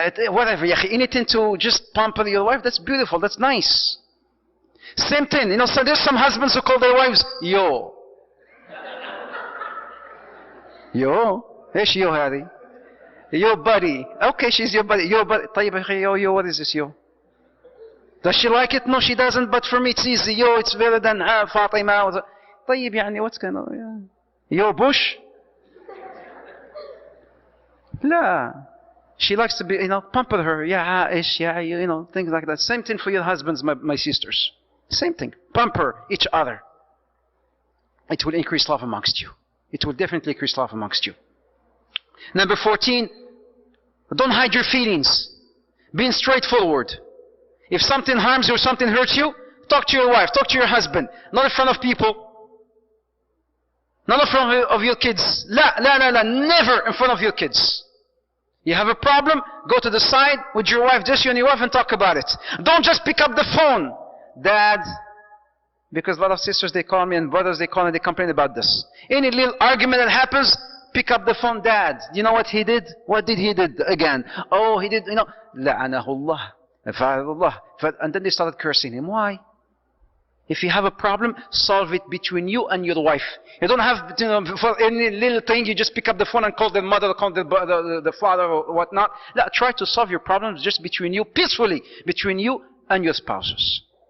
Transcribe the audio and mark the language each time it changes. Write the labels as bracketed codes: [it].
[en] Whatever, anything to just pamper your wife, that's beautiful, that's nice. Same thing, so there's some husbands who call their wives, yo. Yo? [ar] ايش يو هذه؟ [en] Yo buddy. Okay, she's your buddy. Yo buddy. [ar] طيب [en] yo, what is this yo? Does she like it? No, she doesn't, but for me it's easy. Yo, it's better than فاطمة. [ar] طيب [en] what's going on? Yo Bush? [ar] لا. [en] She likes to be, pamper her. Yeah, ish, yeah, things like that. Same thing for your husbands, my sisters. Same thing. Pamper each other. It will increase love amongst you. It will definitely increase love amongst you. Number 14, don't hide your feelings. Being straightforward. If something harms you or something hurts you, talk to your wife, talk to your husband. Not in front of people. Not in front of your kids. Never in front of your kids. You have a problem, go to the side with your wife, just you and your wife, and talk about it. Don't just pick up the phone. Dad, because a lot of sisters, they call me, and brothers, they call me, they complain about this. Any little argument that happens, pick up the phone. Dad, you know what he did? What did he did again? Oh, he did, [ar] لعنه الله, فعل الله. [en] And then they started cursing him. Why? If you have a problem, solve it between you and your wife. You don't have, for any little thing, you just pick up the phone and call the mother, call the father or whatnot. No, try to solve your problems just between you, peacefully, between you and your spouses.